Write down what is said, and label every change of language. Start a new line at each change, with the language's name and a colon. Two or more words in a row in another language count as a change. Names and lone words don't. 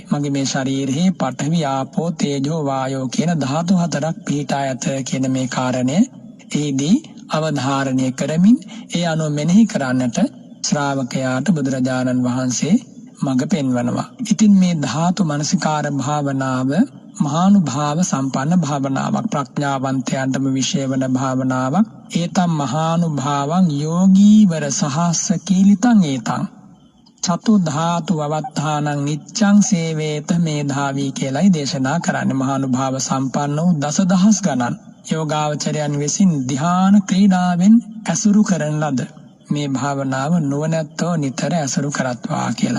Sinhala: මගේ මේ ශරීරයේ පඨවි ආපෝ තේජෝ වායෝ කියන ධාතු හතරක් පිහිටා ඇත කියන මේ කාරණය ඒදී අවධාරණය කරමින් ඒ අනුව මෙනෙහි කරන්නට ශ්‍රාවකයාට බුදුරජාණන් වහන්සේ මඟ පෙන්වනවා. ඉතින් මේ ධාතු මනසිකාර භාවනාව මහානුභාව සම්පන්න භාවනාවක්, ප්‍රඥාවන්තයන්ටම විශේෂ වන භාවනාවක්.
Pali: ඒතම් මහානුභාවං යෝගීවර සහස්ස කීලිතං ඒතං චතු ධාතු වවත්තානං නිච්ඡං සේවේත මේධාවී
Sinhala: කියලායි දේශනා කරන්නේ. මහානුභාව සම්පන්න වූ දසදහස් ගණන් යෝගාවචරයන් විසින් ධ්‍යාන ක්‍රීඩාවෙන් ඇසුරු කරන ලද මේ භාවනාව නුවණැත්තෝ නිතර ඇසුරු කරත්වා කියලා.